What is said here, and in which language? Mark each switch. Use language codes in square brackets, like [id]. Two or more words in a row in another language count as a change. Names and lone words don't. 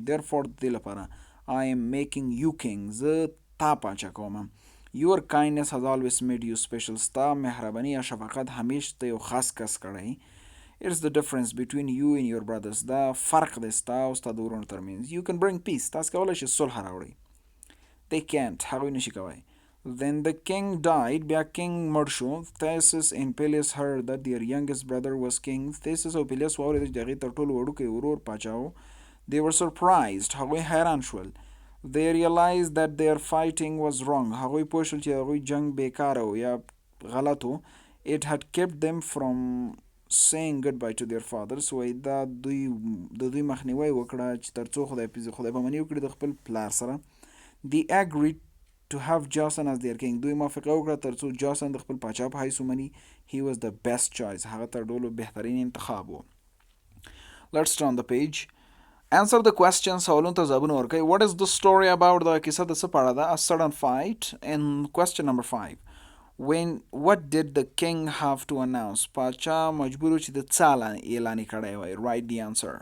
[en] Therefore [ps] د دې لپاره [en] I am making you king. [ps] زه تا پاچا کوم. [en] Your kindness has always made you special. [ps] ستا مهرباني یا شفقت همیش ته یو خاص کس کړی. [en] It's the difference between you and your brothers. [ps] دا فرق دی ستا او ستا د ورونو ترمنځ. [en] You can bring peace. [ps] تاسو کولی شئ صلح راوړئ. [en] They can't. [ps] هغوی نشي کولی. [en] Then the king died. [ps] بیا king مړ شو. [en] Theseus and Peleus heard that their youngest brother was king. [ps] Theseus او Peleus واورېدل چې د هغې تر ټولو وړوکی ورور پاچا و. [en] They were surprised. [ps] هغوی حیران شول. [en] They realized that their fighting was wrong. [ps] هغوی پوه شول چې هغوی جنگ بیکاره و یا غلط و. [en] It had kept them from saying goodbye to their fathers. [ps] وایي دا د دوی مخنیوی وکړه چې تر څو خدای پاماني وکړي د خپل پلار سره. [en] They agreed to have Jason as their king. [ps] دوی موافقه وکړه تر څو جاسن د خپل پاچا په حیث ومني. [en] He was the best choice. [ps] هغه تر ټولو بهترین انتخاب و. [en] Let's turn the page. Answer the question. [ps] سوالونو ته ځوابونه ورکړئ. [en] What is the story about? [ps] دا کیسه د څه په اړه ده? [en] A sudden fight. And question number 5. What did the king have to announce? [ps] پاچا مجبور و چې د څه اعلان یې کړی وای. [en] Write the answer.